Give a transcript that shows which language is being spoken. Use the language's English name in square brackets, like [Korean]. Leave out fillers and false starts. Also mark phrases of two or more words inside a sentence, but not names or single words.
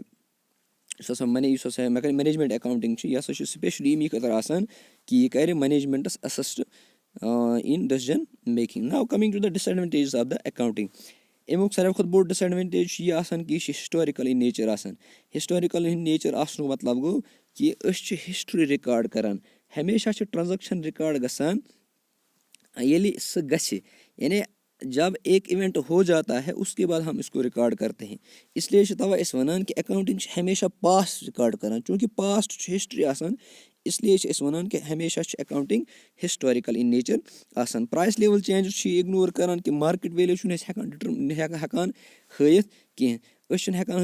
[Kashmiri] یُس ہسا یُس ہسا [English] management accounting [Kashmiri] چھِ یہِ ہسا چھُ سٕپیشلی اَمی خٲطرٕ آسان کہِ یہِ کَرِ مَنیجمٮ۪نٛٹَس [English] assist in decision making now coming to the disadvantages of the accounting [Kashmiri] اَمیُک ساروی کھۄتہٕ بوٚڑ ڈِس اٮ۪ڈوٮ۪نٹیج چھُ یہِ آسان کہِ یہِ چھِ [English] historical in nature [Kashmiri] آسان [English] historical in nature [Kashmiri] آسنُک مطلب گوٚو کہِ أسۍ چھِ [English] history record [Kashmiri] کَران ہمیشہ چھِ [English] transaction record [Kashmiri] گژھان ییٚلہِ سُہ گژھِ [Urdu] یعنی جب ایک اِوٮ۪نٛٹ ہو جاتا ہے اس کے بعد ہم اس کو رِکاڈ کرتے ہیں اِسلیے [Kashmiri] چھِ تَوَے أسۍ وَنان کہِ اٮ۪کاوُنٛٹِنٛگ چھِ ہمیشہ [English] past record [Kashmiri] کَران چوٗنٛکہِ پاسٹ چھُ ہِسٹرٛی آسان اِسلیے چھِ أسۍ وَنان کہِ ہمیشہ چھِ اٮ۪کاوُنٛٹِنٛگ [English] historical in nature [Kashmiri] آسان [English] price level changes [Kashmiri] چھِ یہِ اِگنور کَران کہِ [English] market value [Kashmiri] چھُنہٕ أسۍ ہٮ۪کان ہٲیِتھ کینٛہہ أسۍ چھِنہٕ ہٮ۪کان